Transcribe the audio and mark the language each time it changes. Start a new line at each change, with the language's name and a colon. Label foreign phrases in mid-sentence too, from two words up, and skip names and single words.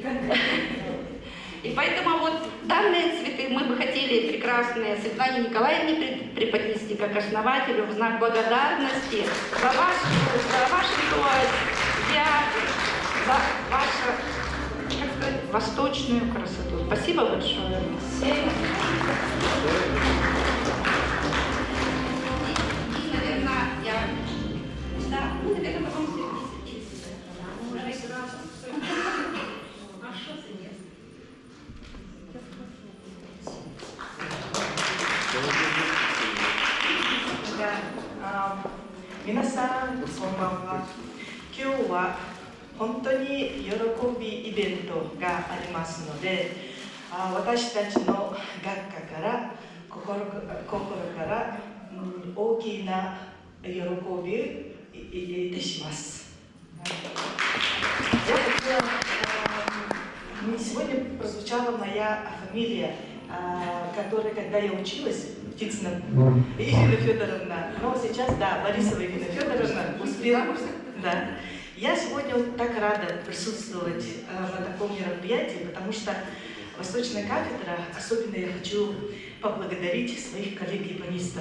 Russian: И поэтому вот данные цветы мы бы хотели прекрасные Светлане Николаевне преподнести как основателю в знак благодарности за ваш труд, за вашу, как сказать, восточную красоту. Спасибо большое. И, наверное, наверное, потом
Japanese: 皆さん、こんばんは. 今日は本当に喜びイベントがありますので、私たちの学科から心から、大きな喜びをいたします
Russian: 。Сегодня прозвучала моя фамилия, которая, когда я училась, Птицына Ирина Федоровна, но сейчас, да, Борисова Ирина Федоровна успела, да. Я сегодня вот так рада присутствовать на таком мероприятии, потому что Восточная кафедра, особенно я хочу поблагодарить своих коллег-японистов.